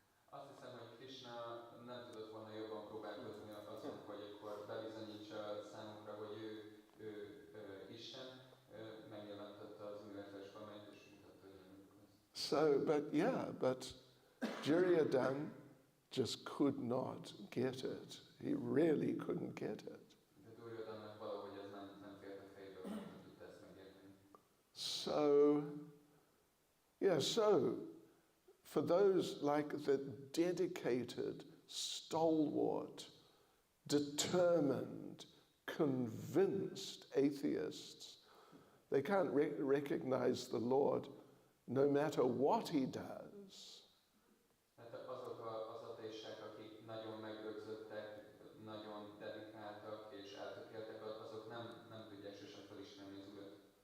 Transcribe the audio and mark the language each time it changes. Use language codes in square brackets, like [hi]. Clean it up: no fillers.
[hu] Azt hiszem, hogy Krishna nem tudott volna jobban próbálkozni azon, hogy akkor bebizonyítsa számunkra, hogy ő Isten, megjelenítette az univerzális formáját, és mutatta, hogy nem vagyok az. [en] So, but Duryodhana just could not get it. He really couldn't get it. [hu] De Duryodhannak valahogy ez nem fért a fejből, nem tudta ezt megérteni. [en] So for those like the dedicated, stalwart, determined, convinced atheists, they can't recognize the Lord no matter what he does. [hu] Hát azok az ateisták, akik nagyon megrögzöttek, nagyon dedikáltak és eltökéltek, azok nem tudják sosem felismerni az Urat.